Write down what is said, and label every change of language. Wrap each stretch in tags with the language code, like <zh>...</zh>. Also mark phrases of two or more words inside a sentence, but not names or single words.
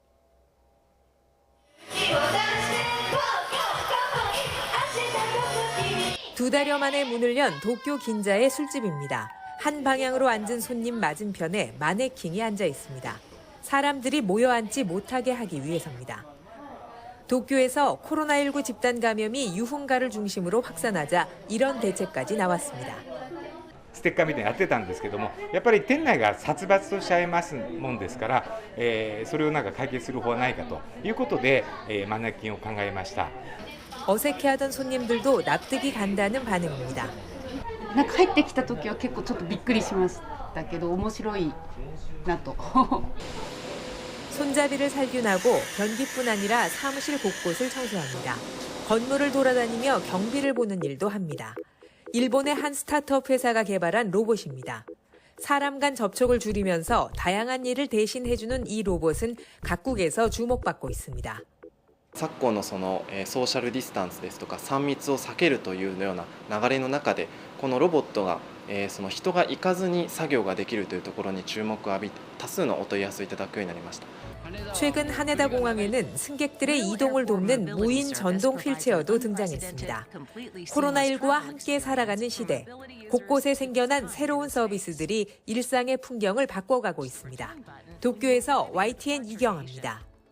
<ko>두 달여 만에 문을 연 도쿄 긴자의 술집입니다. 한 방향으로 앉은 손님 맞은편에 마네킹이 앉아 있습니다. 사람들이 모여 앉지 못하게 하기 위해서입니다. 도쿄에서 코로나19 집단 감염이 유흥가를 중심으로 확산하자 이런 대책까지 나왔습니다.</ko> <ja>ステッカーみたいにやってたんですけども、やっぱり店内が殺伐としちゃいますもんですから、それを解決する方はないかということで、マネキンを考えました。</ja> <ko>어색해하던 손님들도 납득이 간다는 반응입니다.</ko> <ja>入ってきた時は結構ちょっとびっくりしましたけど面白いなと。</ja> <ko>손잡이를 살균하고 변기뿐 아니라 사무실 곳곳을 청소합니다. 건물을 돌아다니며 경비를 보는 일도 합니다. 일본의 한 스타트업 회사가 개발한 로봇입니다. 사람 간 접촉을 줄이면서 다양한 일을 대신 해주는 이 로봇은 각국에서 주목받고 있습니다.</ko> <ja>昨今のソーシャルディスタンスですとか3密を避けるというような流れの中でこのロボットがその人が行かずに作業ができるというところに注目を浴び多数のお問い合わせをいただくようになりました.</ja> <ko>최근 하네다 공항에는 승객들의 이동을 돕는 무인 전동 휠체어도 등장했습니다. 코로나19와 함께 살아가는 시대, 곳곳에 생겨난 새로운 서비스들이 일상의 풍경을 바꿔가고 있습니다. 도쿄에서 YTN 이경아입니다.</ko>